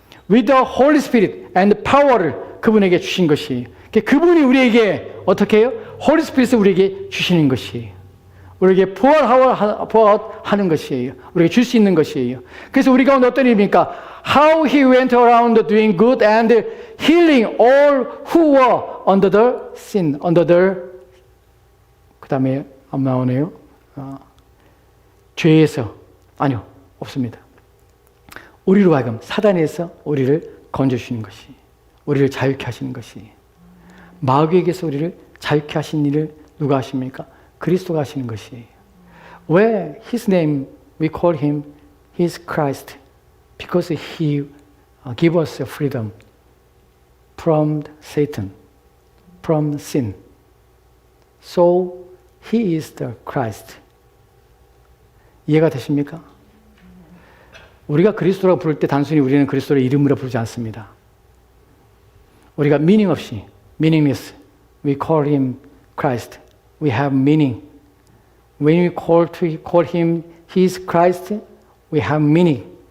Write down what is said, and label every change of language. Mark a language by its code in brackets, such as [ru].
[en] With the Holy Spirit and power를 [ko] 그분에게 주신 것이. 그분이 우리에게 어떻게 해요? Holy Spirit을 우리에게 주시는 것이. 우리에게 부어하는 것이에요. 우리에게 줄 수 있는 것이에요. 그래서 우리 가운데 어떤 일입니까? [en] How he went around doing good and healing all who were under the sin, under the [ko] 그 다음에 안 나오네요. 죄에서, 아니요, 없습니다. 우리로 하여금 사단에서 우리를 건져주시는 것이, 우리를 자유케 하시는 것이, 마귀에게서 우리를 자유케 하신 일을 누가 하십니까? 그리스도가 하시는 것이. [en] 왜 His name, we call Him, He is Christ, because He give us freedom from Satan, from sin. So He is the Christ. [ko] 이해가 되십니까? 우리가 그리스도라고 부를 때 단순히 우리는 그리스도를 이름으로 부르지 않습니다. 우리가 [en] meaning [ko] 없이, [en] meaningless, we call Him Christ. We have meaning. When we call Him, He is Christ, we have meaning.